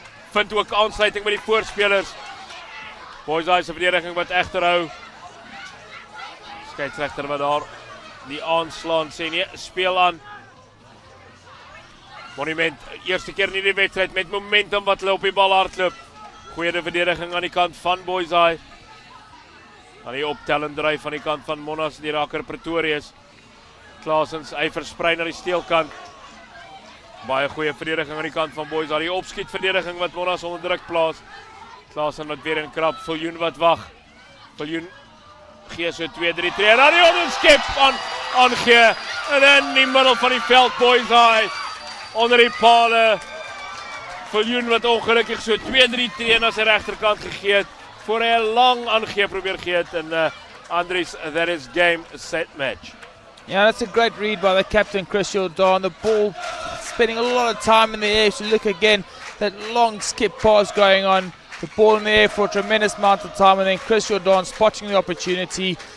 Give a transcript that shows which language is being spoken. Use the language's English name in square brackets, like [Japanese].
[Afrikaans] Vind ook aansluiting by die voorspelers. Boishaai se verdediging wat egter hou. Skeieregter wat daar die aanslaan sê nee, speel aan. Monument, eerste keer in die wedstryd met momentum wat hulle op die bal hardloop. Goeie verdediging aan die kant van Boishaai. Aan die optellend dryf van die kant van Monnas, die raker Pretorius. Klaasens, hy versprei na die steelkant. Baie goeie verdediging aan die kant van Boishaai. Die opskiet verdediging wat Monnas onder druk plaas. Klaasen wat weer in krap, Viljoen wat wag. Viljoen gee so 2-3 tree. En dan die onderskep aangee. En in die middel van die veld Boishaai. Onder die pale. Viljoen wat ongelukkig so 2-3 tree na sy regterkant gegee het. Voor hy 'n lang aangee probeer gee het. [English] En Andries, that is game, set, match. Yeah, that's a great read by the captain, Chris Jordan. The ball spending a lot of time in the air. So look again, that long skip pass going on. The ball in the air for a tremendous amount of time. And then Chris Jordan spotting the opportunity.